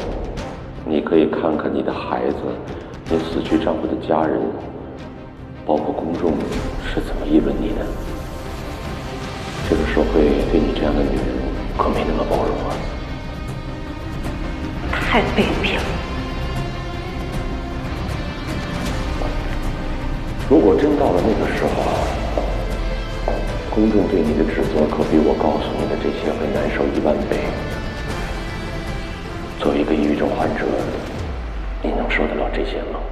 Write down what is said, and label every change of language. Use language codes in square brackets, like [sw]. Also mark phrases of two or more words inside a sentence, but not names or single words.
[zh] 你可以看看你的孩子，你死去丈夫的家人，包括公众是怎麼議論你的。这個社會對你這樣的女人可沒那麼包容啊！太卑鄙了！如果真到了那個時候，公眾對你的指責可比我告訴你的這些會難受10000倍。作為一個抑鬱症患者，你能受得了這些嗎？